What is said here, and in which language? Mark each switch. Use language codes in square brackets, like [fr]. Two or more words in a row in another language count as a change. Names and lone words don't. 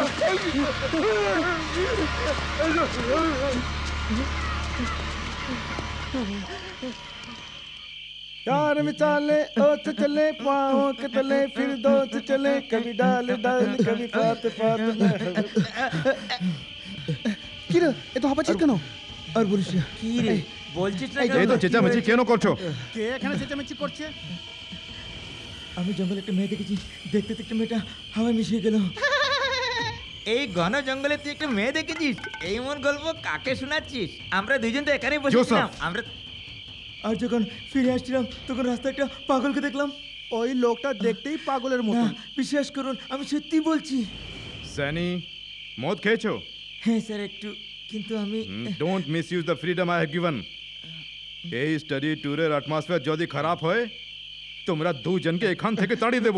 [hi] यार में चाले ओत चले पाँव के तले फिर दोस्त चले कभी डाल डाल कभी पात पात [bn] কি রে এত হাঁপাচ্ছিস কেন আর বলিস না। কি রে বলছিস না এই তো চেঁচামেচি কেন করছো? কে এখানে চেঁচামেচি করছে? আমি জঙ্গলে একটা মেয়ে দেখেছি, দেখতে দেখতে মেয়েটা হাওয়ায় মিশিয়ে গেল। এই ঘন জঙ্গলে তুই একটা মেয়ে দেখেছিস? এই মন গল্প কাকে শোনাচ্ছিস? আমরা দুইজন তো এখানেই বসেছিলাম। আমরা আর যখন ফিরে আসছিলাম তখন রাস্তায় একটা পাগলকে দেখলাম। ওই লোকটা দেখতেই পাগলের মতো। বিশ্বাস করুন আমি সত্যি বলছি। স্যানি, মদ খেয়েছো? হ্যাঁ স্যার একটু, কিন্তু আমি [en] Don't misuse the freedom I have given. [bn] এই স্টাডি ট্যুরের অ্যাটমসফিয়ার যদি খারাপ হয় তোমরা দুজনকে এখান থেকে তাড়িয়ে দেবো।